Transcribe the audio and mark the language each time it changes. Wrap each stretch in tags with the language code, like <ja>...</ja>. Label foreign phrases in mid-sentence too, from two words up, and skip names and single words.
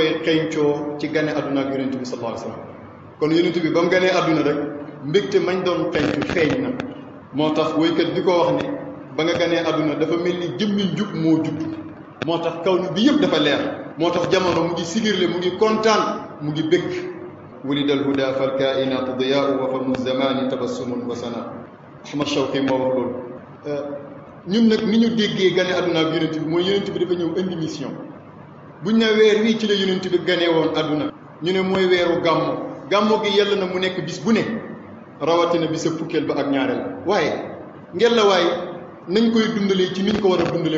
<wo>koy xeeñcoo ci gane àdduna ak yonentu bi</wo> <ar>صلى الله عليه وسلم</ar> <wo>kon yonentu bi ba mu ganee àdduna rek mbégte mañ doon xeeñtu feeñ na moo tax woykat bi ko wax ne ba nga ganee àdduna dafa mel ni jëmmi njub moo judd moo tax kaw ni bi yëpp dafa leer moo tax jamono mu ngi sigirle mu ngi kontaan mu ngi bégg</wo> <ar>ولد الهدى فالكائنات ضياء وفم الزمان تبسم وسنا</ar> <wo>Ahmad Shawqi moo wax loolu ñun nag ni ñu déggee gane àdduna ak yonent bi mooy yonent bi dafa ñëw indi mission buñ ne weer wii ci la yonent bi ganee woon àdduna ñu ne mooy weeru gàmmo gi yàlla na mu nekk bis bu ne rawatina bisa fukkeel ba ak ñaareel waaye ngel la waaye nañ koy dundalee ci niñ ko war a dundalee</wo>